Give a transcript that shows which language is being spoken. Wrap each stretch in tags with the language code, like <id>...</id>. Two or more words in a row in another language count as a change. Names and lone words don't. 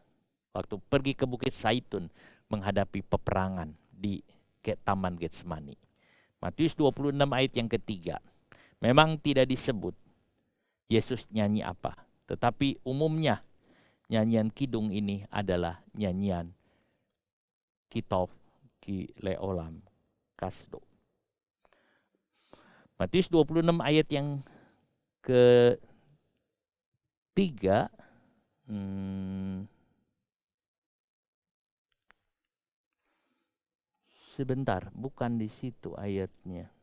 <id>Waktu pergi ke Bukit Zaitun menghadapi peperangan di Taman Getsemani. Matius 26 ayat yang ketiga. Memang tidak disebut Yesus nyanyi apa. Tetapi umumnya nyanyian kidung ini adalah nyanyian</id> <he>כי טוב כי לעולם חסדו.</he> <id>Matius 26 ayat yang ke 3 sebentar, bukan di situ ayatnya.</id>